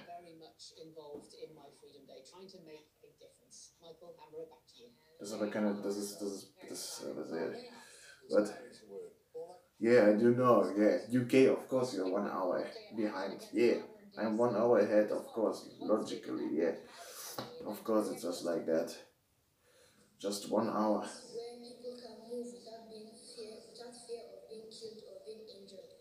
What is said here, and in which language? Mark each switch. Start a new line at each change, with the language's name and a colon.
English: Very much involved in my Freedom Day, trying to make a difference. Michael, Hammer, back to you.
German: Das ist aber keine, das ist ehrlich.
English: But, yeah, I do know, yeah. UK, of course, you're 1 hour behind. Yeah, I'm 1 hour ahead, of course, logically, yeah. Of course, it's just like that. Just 1 hour. Where people can move without fear of being killed or being injured.